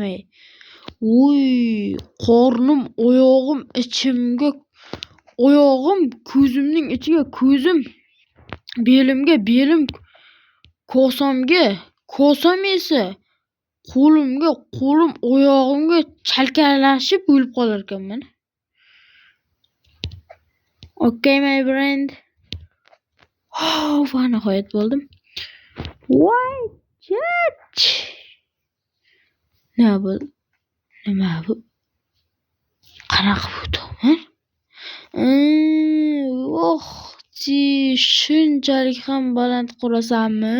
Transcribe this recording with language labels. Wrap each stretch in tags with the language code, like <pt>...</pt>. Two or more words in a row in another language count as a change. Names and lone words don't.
<uz>Voy, qornim, oyog'im ichimga, oyog'im ko'zimning ichiga, ko'zim belimga, belim kosamga, kosam esa qo'limga, qo'lim oyog'imga chalkalashib o'lib qolar ekanman.</uz> <en>Okay my friend.</en> <uz>Va nihoyat bo'ldim. Voy chach. Nima bu? Qanaqa bo'ldimi? Shunchalik ham baland qurasanmi?</uz>